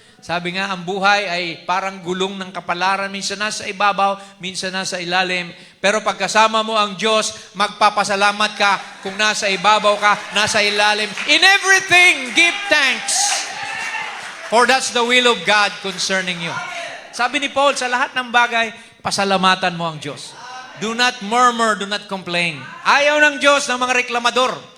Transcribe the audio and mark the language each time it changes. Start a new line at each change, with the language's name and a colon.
Filipino: Sabi nga, ang buhay ay parang gulong ng kapalaran. Minsan nasa ibabaw, minsan nasa ilalim. Pero pagkasama mo ang Diyos, magpapasalamat ka kung nasa ibabaw ka, nasa ilalim.
English: In everything, give thanks. For that's the will of God concerning you. Sabi ni
Filipino: Paul, sa lahat ng bagay, pasalamatan mo ang Diyos.
English: Do not murmur, do not complain.
Filipino: Ayaw ng Diyos ng mga reklamador.